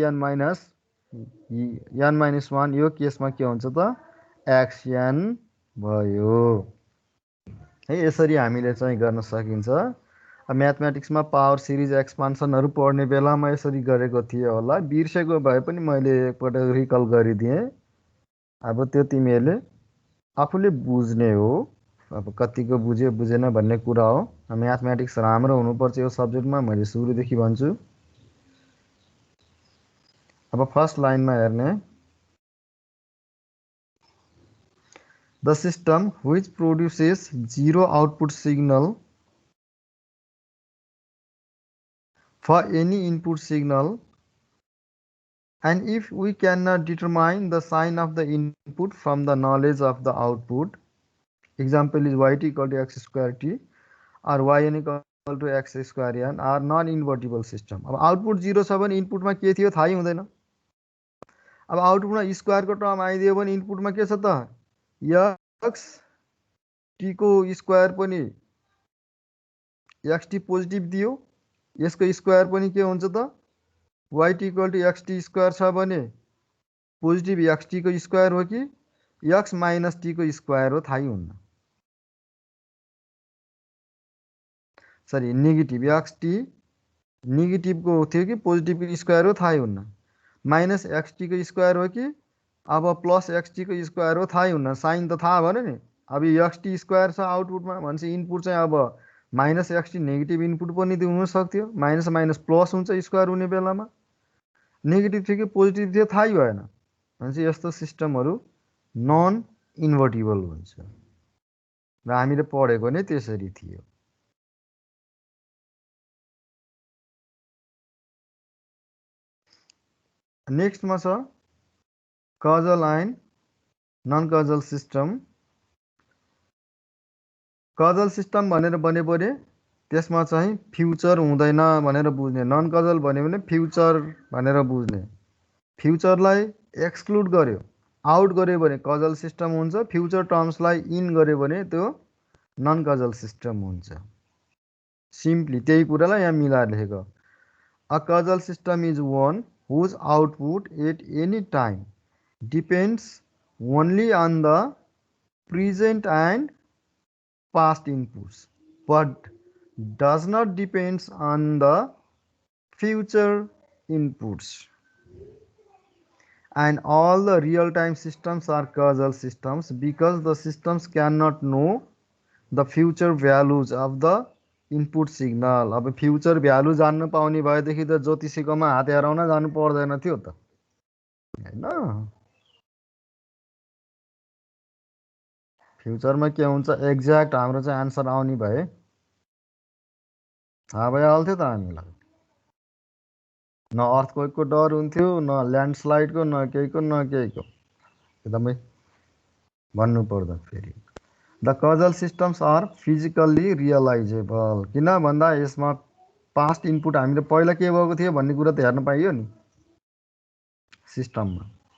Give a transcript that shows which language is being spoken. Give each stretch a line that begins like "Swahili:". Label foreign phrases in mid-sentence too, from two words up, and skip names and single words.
Nepali: n माइनस 1 यो केसमा के हुन्छ त xn भयो है यसरी हामीले चाहिँ गर्न सकिन्छ म्याथमेटिक्समा
English: power series
Nepali: एक्सपान्सनहरू पढ्ने बेलामा यसरी गरेको थिएँ होला बिर्सेको भए पनि मैले एकपटक रिकल गरिदिएँ अब त्यो तिमीहरूले आफूले बुझ्ने हो अब कतिको बुझ्यो बुझेन भन्ने कुरा हो म्याथमेटिक्स राम्रो हुनुपर्छ यो सब्जेक्टमा मैले सुरुदेखि भन्छु अब फर्स्ट लाइनमा हेर्ने
English: The system which produces zero output signal for any input signal and if we cannot determine the sign of the input from the knowledge of the output, example is yt equal to x square t or yn equal to x square n are non-invertible system.
Nepali: अब आउटपुट 0 छ भने इनपुटमा के थियो थाहै हुँदैन अब आउटपुटमा स्क्वायरको टर्म आइदियो भने इनपुटमा के छ त x t को स्क्वायर पनि xt पोजिटिभ दियो यसको स्क्वायर पनि के हुन्छ त yt
English: equal to
Nepali: xt स्क्वायर छ भने पोजिटिभ xt को स्क्वायर हो कि x माइनस t को स्क्वायर हो थाहै हुन्न सरी नेगेटिभ xt नेगेटिभको थियो कि पोजिटिभको स्क्वायर हो थाहै हुन्न माइनस xt को स्क्वायर हो कि अब प्लस xt को स्क्वायर हो थाहै हुन्न साइन त थाहा भएन नि अब xt स्क्वायर छ आउटपुटमा भनेपछि इनपुट चाहिँ अब माइनस xt नेगेटिभ इनपुट पनि हुन सक्थ्यो माइनस माइनस प्लस हुन्छ स्क्वायर हुने बेलामा नेगेटिभ थियो कि पोजिटिभ थियो थाहै भएन भनेपछि यस्तो सिस्टमहरू
English: non invertible
Nepali: हुन्छ र हामीले पढेको नै त्यसरी थियो नेक्स्टमा छ
English: causal and non-causal system causal system
Nepali: भनेर भन्यो भने त्यसमा चाहिँ फ्युचर हुँदैन भनेर बुझ्ने
English: non causal
Nepali: भन्यो भने फ्युचर भनेर बुझ्ने फ्युचरलाई एक्सक्लुड गर्यो आउट गर्यो भने
English: causal system
Nepali: हुन्छ फ्युचर टर्म्सलाई इन गर्यो भने त्यो
English: non causal system
Nepali: हुन्छ सिम्पली त्यही कुरालाई यहाँ मिलाएर लेखेको
English: a causal system is one whose output at any time depends only on the present and past inputs but does not depends on the future inputs and all the real-time systems are causal systems because the systems cannot know the future values of the input signal
Nepali: अब फ्युचर भ्यालु जान्न पाउने भएदेखि त ज्योतिषीकोमा हात हेराउन जानु पर्दैन थियो त हैन फ्युचरमा के हुन्छ एक्ज्याक्ट हाम्रो चाहिँ आन्सर आउने भए थाहा भइहाल्थ्यो त हामीलाई न अर्थक्वेकको डर हुन्थ्यो न ल्यान्डस्लाइडको न केहीको एकदमै भन्नु पर्दा फेरि
English: the causal systems are physically realizable
Nepali: किन भन्दा यसमा
English: past input
Nepali: हामीले पहिला के भएको थियो भन्ने कुरा त हेर्न पाइयो नि सिस्टममा